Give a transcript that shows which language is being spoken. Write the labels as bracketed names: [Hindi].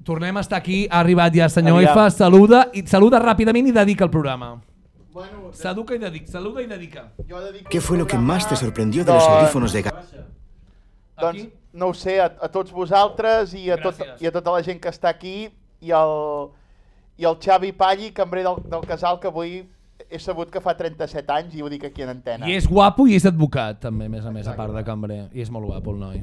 [Catalan] Tornem a estar aquí, ha arribat ja el senyor Efa, saluda, i saluda ràpidament i dedica el programa. [Spanish] Saluda y dedica. Saluda y dedica. ¿Qué fue lo que más te sorprendió de los audífonos de Gaia? [Catalan] Doncs, no ho sé, a tots vosaltres i a, tot, i a tota la gent que està aquí i el Xavi Palli, cambrer del, del casal, que avui he sabut que fa 37 anys i ho dic aquí en antena. I és guapo i és advocat, també, més a més, exacte, a part de cambrer. I és molt guapo, el noi.